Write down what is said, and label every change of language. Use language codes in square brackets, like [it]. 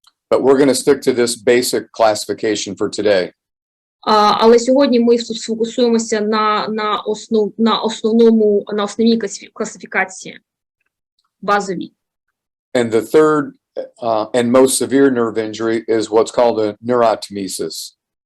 [en] But we're going to stick to this basic classification for today. [uk] Але сьогодні ми сфокусуємося на основній класифікації, базовій. [en] And the third and most severe nerve injury is what's called a neurotomesis.